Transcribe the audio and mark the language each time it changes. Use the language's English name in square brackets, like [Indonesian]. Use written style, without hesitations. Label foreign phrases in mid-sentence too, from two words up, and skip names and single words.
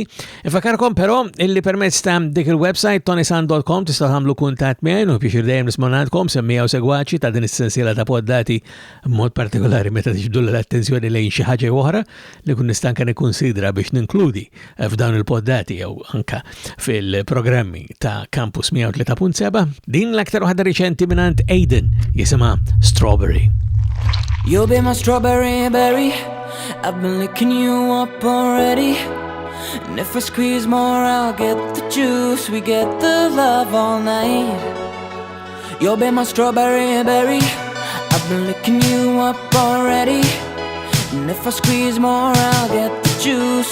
[Maltese] Ifakarkom però illi permezz ta' dik il-website ToniSant.com tistgħu tagħmlu kuntatt miegħi u biex dejjem nismanatkom semmija u segwaċi ta' din is-sensiela ta' poddati mod partikolari meta tixbdu l-attenzjoni lejn xi ħaġa oħra li kun nistanka nikkunsidra biex ninkludi f'dawn il-poddati jew anka fil-programmi ta' Campus 103.7. Din l-aktar waħda riċenti minant Aiden jisimha Strawberry. [English] You'll be my strawberry berry. I've been licking you up already. And if I squeeze more, I'll get the juice. We get the love all night. You'll be my strawberry berry. I've been licking you up already. And if I squeeze more, I'll get the juice.